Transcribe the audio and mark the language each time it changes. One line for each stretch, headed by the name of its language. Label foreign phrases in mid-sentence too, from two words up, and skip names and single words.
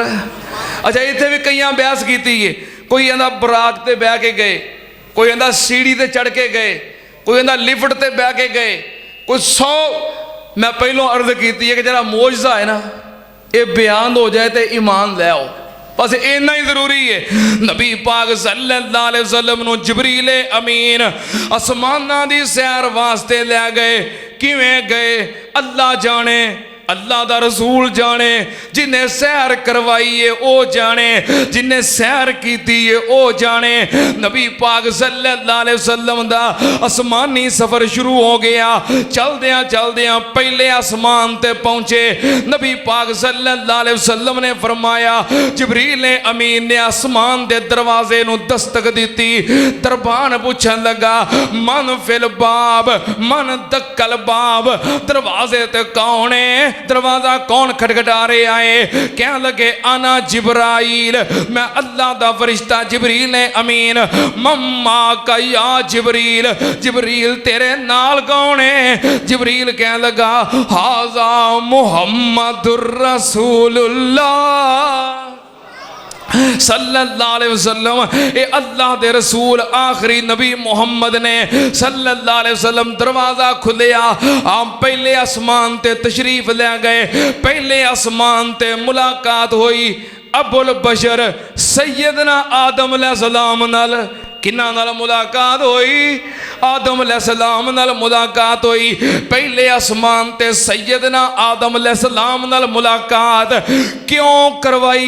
Punjabi: اچھا اتنے بھی کئی بحث کی ہے۔ کوئی کہتا برات تے بہہ کے گئے، کوئی کہتا سیڑھی تے چڑھ کے گئے، کوئی کہتا لفٹ تے بہہ کے گئے، کوئی 100. میں پہلوں عرض کی ہے کہ ذرا معجزہ ہے نا یہ بیان ہو جائے تو ایمان لے آؤ، بس اننا ہی ضروری ہے. نبی پاک
Arabic: صلى الله عليه وسلم
Punjabi: نو جبریل امین آسماناں دی سیر واسطے لے گئے. کویں گئے اللہ جانے، اللہ دا رسول جانے. جنہیں سیر کروائی ہے وہ جانے، جنہیں سیر کی ہے وہ جانے. نبی پاک
Arabic: صلى الله عليه وسلم
Punjabi: دا آسمانی سفر شروع ہو گیا. چلدیاں چلدیاں پہلے آسمان تے پہنچے. نبی پاک
Arabic: صلى الله عليه وسلم
Punjabi: نے فرمایا، جبریل امین نے آسمان دے دروازے نو دستک دی. دربان پوچھن لگا
Arabic: من في الباب، من دق الباب,
Punjabi: دروازے تے کون ہے، دروازہ کون کھٹکھٹا رہے آئے? کہہ لگے
Arabic: أنا جبرائيل,
Punjabi: میں اللہ دا فرشتہ جبریل نے امین. मम्मा का या जिबरील, جبریل تیرے نال کون ہے? جبریل کہہ لگا
Arabic: هذا محمد رسول الله صلى الله عليه وسلم.
Punjabi: اے اللہ دے رسول آخری نبی محمد نے
Arabic: صلى الله عليه وسلم.
Punjabi: دروازہ کھلیا، آپ پہلے آسمان تے تشریف لے گئے. پہلے آسمان تے ملاقات ہوئی ابو البشر سیدنا آدم علیہ السلام نال. کنہاں نال ملاقات ہوئی? آدم علیہ السلام نال ملاقات ہوئی۔ پہلے آسمان تے سیدنا آدم علیہ السلام نال ملاقات کیوں کروائی?